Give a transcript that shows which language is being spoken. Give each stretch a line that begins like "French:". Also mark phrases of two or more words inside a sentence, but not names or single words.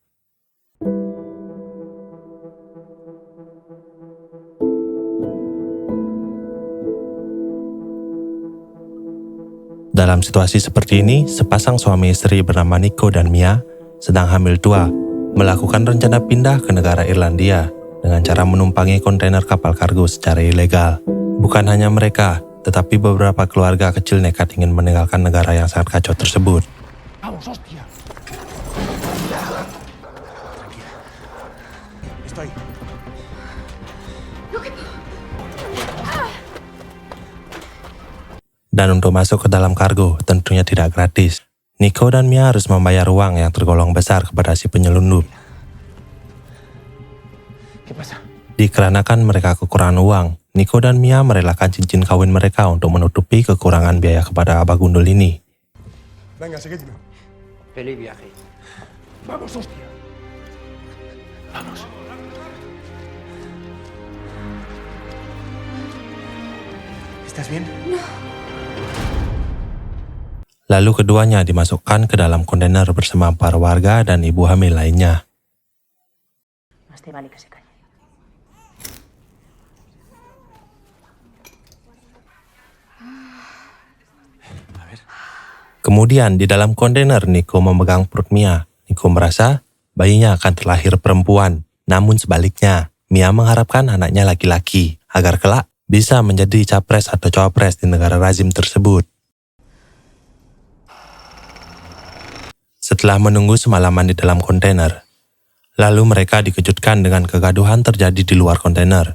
Indonesian: Dalam situasi seperti ini, sepasang suami istri bernama Nico dan Mia sedang hamil tua, melakukan rencana pindah ke negara Irlandia dengan cara menumpangi kontainer kapal kargo secara ilegal. Bukan hanya mereka, tetapi beberapa keluarga kecil nekat ingin meninggalkan negara yang sangat kacau tersebut.
Spanish: Vamos, hostia. Tranquila. Estoy.
Indonesian: Dan untuk masuk ke dalam kargo tentunya tidak gratis. Nico dan Mia harus membayar uang yang tergolong besar kepada si penyelundup.
Spanish: ¿Qué pasa?
Indonesian: Dikarenakan mereka kekurangan uang, Nico dan Mia merelakan cincin kawin mereka untuk menutupi kekurangan biaya kepada abah gundul ini.
Spanish: Venga, seguidme. Feliz viaje. Vamos, hostia. Vamos. ¿Estás bien?
Indonesian: Lalu keduanya dimasukkan ke dalam kontainer bersama para warga dan ibu hamil lainnya.
Spanish: Más te vale que se calle. A ver.
Indonesian: Kemudian di dalam kontainer Nico memegang perut Mia. Nico merasa bayinya akan terlahir perempuan. Namun sebaliknya, Mia mengharapkan anaknya laki-laki agar kelak bisa menjadi capres atau cawapres di negara rezim tersebut. Setelah menunggu semalaman di dalam kontainer, lalu mereka dikejutkan dengan kegaduhan terjadi di luar kontainer.